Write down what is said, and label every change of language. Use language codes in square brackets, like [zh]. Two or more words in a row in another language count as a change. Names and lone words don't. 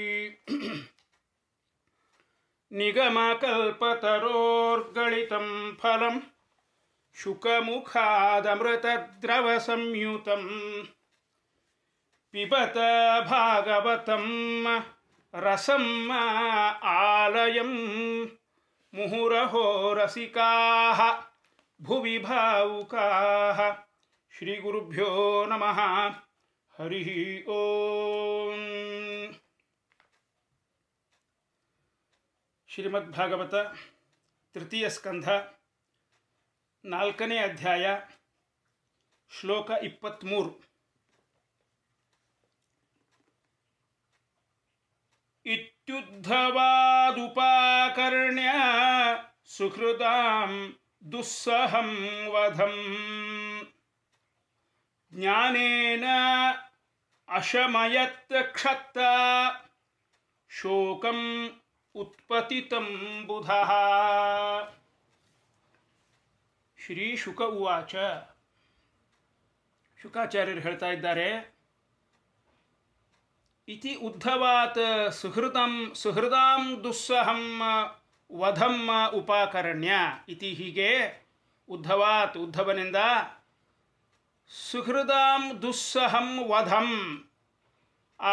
[sa] निगमकल्पतरोर्गलितं फलं शुकमुखादमृतद्रवसंयुतं पिबत भागवतं रसम् आलयं मुहुरहो रसिकाः भुवि भावुकाः। श्रीगुरुभ्यो नमः। हरिः ओಂ। [kn] ಶ್ರೀಮದ್ಭಾಗವತ ತೃತೀಯ ಸ್ಕಂಧ 4ನೇ ಅಧ್ಯಾಯ ಶ್ಲೋಕ 23. [sa] ಇತ್ಯುದ್ಧವಾದುಪಾಕರ್ಣ್ಯ ಸುಹೃದಾಂ ದುಸ್ಸಹಂ ವಧಂ ಜ್ಞಾನೇನ ಅಶಮಯತ್ ಕ್ಷತ್ತ ಶೋಕಂ उत्पतितं बुधः। ಶ್ರೀ ಶುಕ ಉವಾಚ. [kn] ಶುಕಾಚಾರ್ಯರು ಹೇಳ್ತಾ ಇದ್ದಾರೆ, [sa] ಇತಿ ಉದ್ಧವಾತ್ ಸುಹೃದಾಂ ದುಸ್ಸಹಂ ವಧಂ ಉಪಾಕರಣ್ಯ. ಇತಿ ಹೀಗೆ ಉದ್ಧವಾತ್ ಉದ್ಧವನಿಂದ ಸುಹೃದಾಂ ದುಸ್ಸಹಂ ವಧಂ ಆ